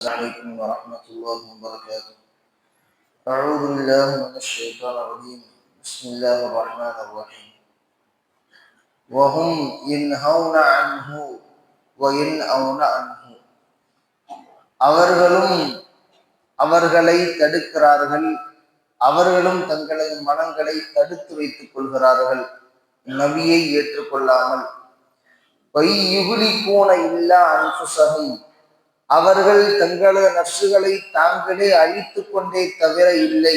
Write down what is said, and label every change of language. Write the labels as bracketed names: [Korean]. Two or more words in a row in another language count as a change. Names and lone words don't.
[Arabic] عليكم ورحمة الله وبركاته. أعوذ بالله من الشيطان الرجيم. بسم الله الرحمن الرحيم. وهم ينهون عنه وينأون عنه. [Tamil] அவர்களும் அவர்களை தடுக்கிறார்கள், அவர்களும் தங்களது மனங்களை தடுத்து வைத்துக் கொள்கிறார்கள் நபியை ஏற்றுக்கொள்ளாமல். [Arabic] ويهلكون إلا أنفسهم, [Tamil] அவர்கள் தங்களது நஃப்ஸுகளை தாங்களே அழித்துக் கொண்டே தவிர இல்லை.